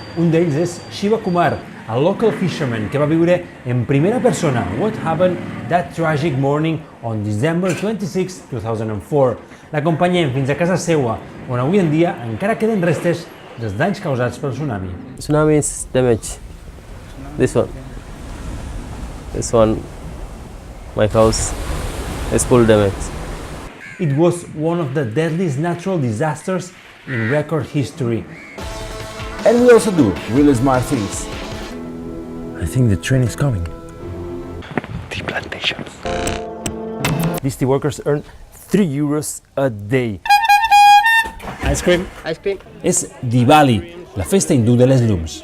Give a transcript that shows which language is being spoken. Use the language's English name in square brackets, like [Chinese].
[Catalan] Un d'ells és Shiva Kumar, el [English] local fisherman [Catalan] que va viure en primera persona [English] what happened that tragic morning on December 26, 2004. [Catalan] L'acompanyem fins a casa seva, on avui en dia encara queden restes dels danys causats pel tsunami. [English] Tsunami is damage. This one, my house is full damage. It was one of the deadliest natural disasters in record history. And we also do really smart things. I think the train is coming. Tea plantations. These tea workers earn 3 euros a day. Ice cream? Ice cream. [Catalan] És Diwali, la festa hindú de les llums.